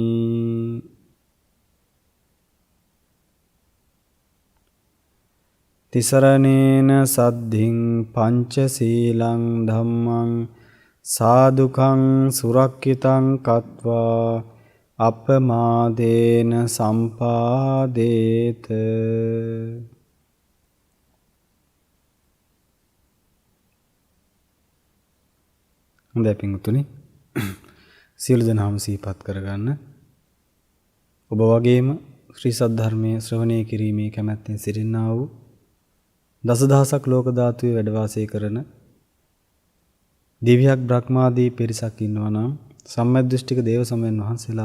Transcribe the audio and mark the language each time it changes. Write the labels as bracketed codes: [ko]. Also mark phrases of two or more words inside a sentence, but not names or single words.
[pi] තිසරණේන සද්ධින් පංචශීලං ධම්මං සාදුකං සුරක්ඛිතං කତ୍වා අපමාදේන සම්පාදේත. [si] හොඳයි පින්වතුනි, සියලු දෙනාම සිහිපත් කරගන්න. ඔබ වගේම ශ්‍රී සද්ධර්මයේ ශ්‍රවණය කිරීමේ කැමැත්තෙන් සිටිනා වූ දසදහසක් ලෝක ධාතුවේ වැඩ වාසය කරන දිව්‍යයක් බ්‍රහ්මාදී පිරිසක් ඉන්නවා නම් සම්මද්දෘෂ්ටික දේව සමයන් වහන්සේලා